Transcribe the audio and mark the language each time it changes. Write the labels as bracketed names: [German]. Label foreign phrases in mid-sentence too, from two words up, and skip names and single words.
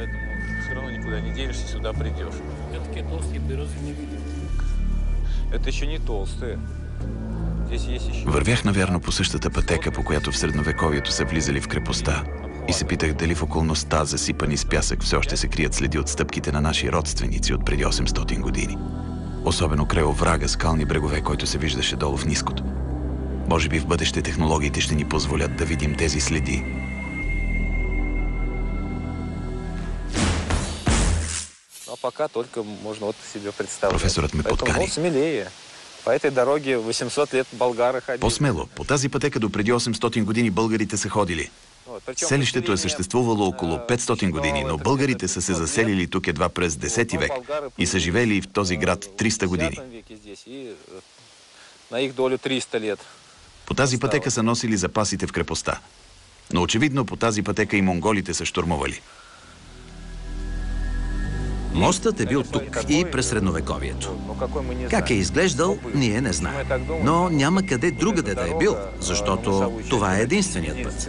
[Bulgarian] Вървях навярно по същата пътека, по която в средновековието са влизали в крепостта, и се питах дали в околността, засипани с пясък, все още се крият следи от стъпките на наши родственици от преди 800 години. Особено край оврага, скални брегове, който се виждаше долу в ниското. Може би в бъдеще технологиите ще ни позволят да видим тези следи. [Russian] Пока только можно вот себе представлять. [Bulgarian] Професорът ме подкани. [Russian] Смелее. По этой дороге 800 лет болгары ходили. [Bulgarian] По-смело. По тази пътека до преди 800 години българите са ходили. Селището е съществувало около 500 години, но българите са се заселили тук едва през 10 век и са живели в този град 300 години. [Russian] На их долю 300 лет. [Bulgarian] По тази пътека са носили запасите в крепостта. Но очевидно по тази пътека и монголите са щурмували. Мостът е бил тук и през средновековието. Как е изглеждал, ние не знаем. Но няма къде другаде да е бил, защото това е единственият път.